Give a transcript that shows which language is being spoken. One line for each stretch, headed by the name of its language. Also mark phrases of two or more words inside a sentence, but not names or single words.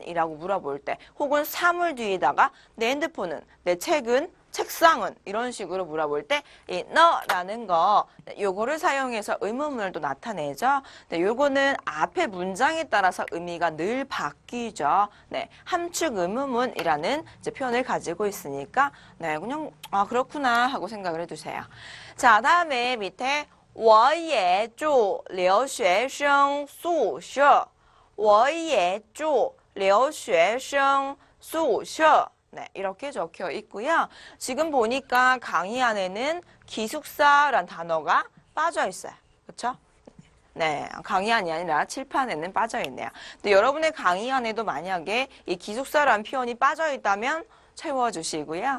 Korean: 이라고 물어볼 때 혹은 사물 뒤에다가 내 핸드폰은, 내 책은, 책상은 이런 식으로 물어볼 때 이 너라는 거 요거를 사용해서 의문문을 또 나타내죠. 네, 요거는 앞에 문장에 따라서 의미가 늘 바뀌죠. 네, 함축 의문문이라는 이제 표현을 가지고 있으니까 네, 그냥 아 그렇구나 하고 생각을 해두세요. 자, 다음에 밑에
Chinese: 我也住留学生宿舍我也住留学生宿舍
Korean: 네, 이렇게 적혀 있고요. 지금 보니까 강의 안에는 기숙사란 단어가 빠져 있어요. 그렇죠? 네, 강의안이 아니라 칠판에는 빠져 있네요. 근데 여러분의 강의안에도 만약에 이 기숙사란 표현이 빠져 있다면 채워주시고요.